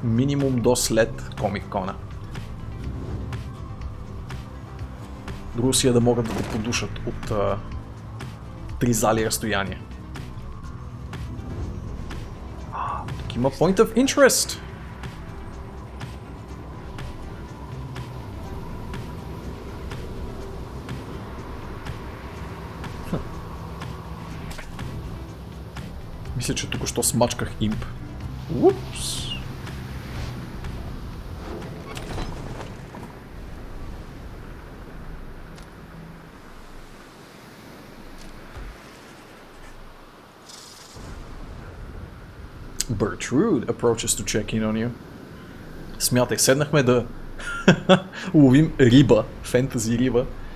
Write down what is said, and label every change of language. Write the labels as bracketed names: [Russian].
[Bulgarian] Минимум до след Комик-кона. Друго си е да могат да те подушат от 3 зали разстояние. Тук има [English] point of interest. [Bulgarian] Мисля, че току-що смачках имп. Упс. [English] Bertrude approaches to check in on you. [Bulgarian] Смятай, седнахме да ловим риба, фентази риба.